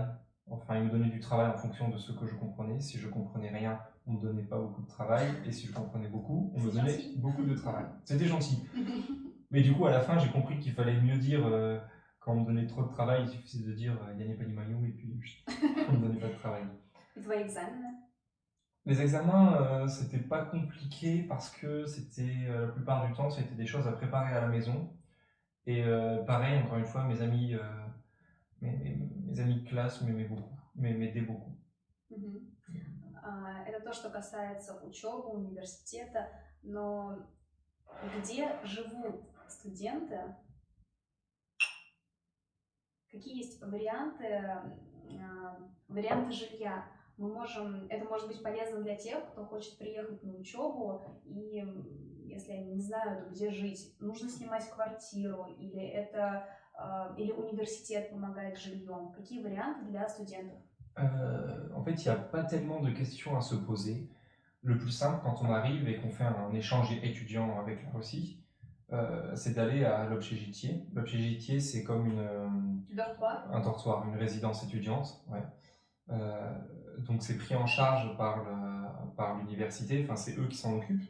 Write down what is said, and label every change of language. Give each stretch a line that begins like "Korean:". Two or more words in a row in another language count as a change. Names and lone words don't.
French: Enfin, ils me donnaient du travail en fonction de ce que je comprenais. Si je comprenais rien, on me donnait pas beaucoup de travail. Et si je comprenais beaucoup, on me donnait beaucoup de travail. C'était gentil. Mais du coup, à la fin, j'ai compris qu'il fallait mieux dire, quand on me donnait trop de travail, il suffisait de dire «
Russian: я не понимаю
French: » et puis on me donnait pas de travail.
Russian: Et твои экзамены?
French: Les examens, c'était pas compliqué parce que c'était, la plupart du temps, c'était des choses à préparer à la maison. Et pareil, encore une fois, mes amis de classe m'aidaient beaucoup.
Russian: Это то, что касается учебы, университета, но где живут студенты? Какие есть варианты жилья это может быть полезно для тех, кто хочет приехать на учебу, и если они не знают, где жить, нужно снимать квартиру, или университет помогает жильем. Какие варианты для студентов?
French: En fait, il n'y a pas tellement de questions à se poser. Le plus simple quand on arrive et qu'on fait un échange étudiant avec la Russie, c'est d'aller à l'Obchejitié. L'Obchejitié, c'est comme Dortoir? un dortoir, une résidence étudiante. Ouais. Donc c'est pris en charge par l'université, enfin c'est eux qui s'en occupent.